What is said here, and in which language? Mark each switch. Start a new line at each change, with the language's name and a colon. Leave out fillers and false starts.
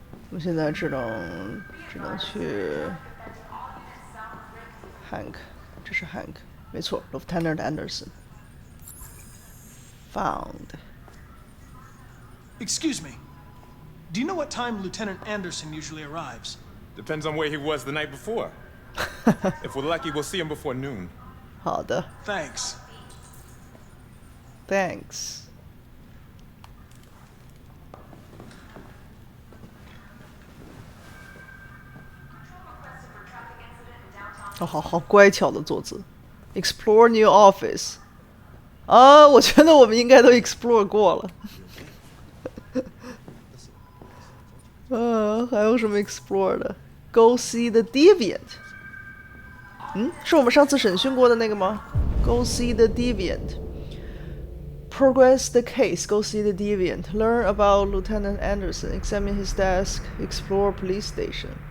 Chinese: 我们现在只能去 Hank， 这是 Hank， 没错 ，
English: Lieutenant Anderson found。 Excuse me. Do you know what time Lieutenant Anderson usually arrives? Depends on where he was the night before. If we're lucky, we'll see him before noon.
Chinese: 好的
English: Thanks. ，Thanks。
Chinese: 哦，好乖巧的坐姿。
English: Explore new office。
Chinese: 我觉得我们应该都 explore 过了。还有什么 explore 的 ？
English: Go see the deviant。
Chinese: 是我们上次审讯过的那个吗 ？
English: Go see the deviant。 Progress the case. Go see the deviant. Learn about Lieutenant Anderson. Examine his desk. Explore police station.